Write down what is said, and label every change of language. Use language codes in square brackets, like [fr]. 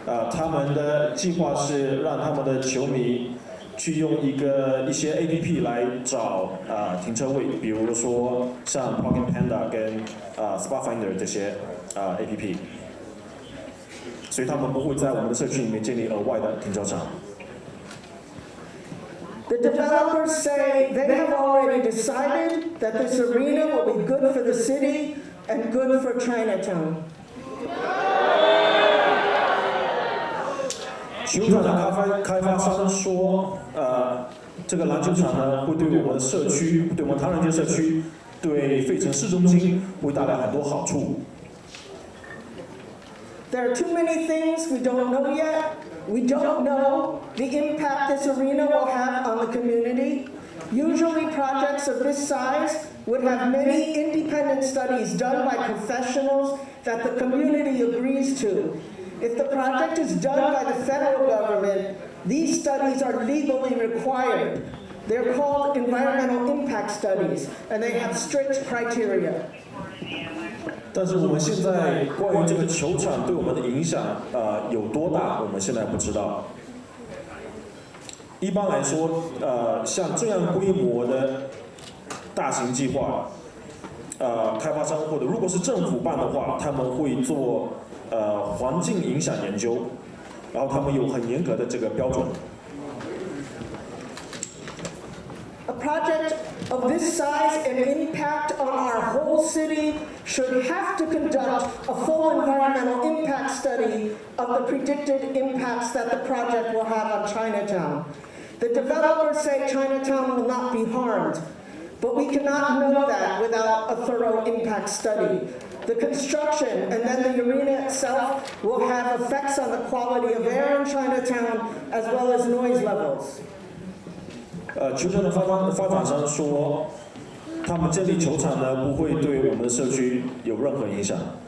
[zh] 他们的计划是让他们的球迷去用一些 APP 来找停车位，比如说像 Parking Panda 跟Spot Finder 这些APP， 所以他们不会在我们的社区里面建立额外的停车场。 [en] The developers say they have already decided that this arena will be good for the city and good for Chinatown. 球场的开发商说，这个篮球场呢会对我们的社区，对我们唐人街社区，对费城市中心会带来很多好处。 There are too many things we don't know yet. We don't know the impact this arena will have on the community. Usually projects of this size would have many independent studies done by professionals that the community agrees to. If the project is done by the federal government, these studies are legally required. They're called environmental impact studies, and they have strict criteria. [zh] 但是我们现在关于这个球场对我们的影响有多大，我们现在不知道。一般来说，像这样规模的大型计划，开发商或者如果是政府办的话，他们会做环境影响研究，然后他们有很严格的这个标准。 [en] A project of this size and impact on our whole city should have to conduct a full environmental impact study of the predicted impacts that the project will have on Chinatown. The developers say Chinatown will not be harmed, but we cannot know that without a thorough impact study. The construction and then the arena itself will have effects on the quality of air in Chinatown as well as noise levels. [zh] 球场的发展商说，他们建立球场呢不会对我们的社区有任何影响。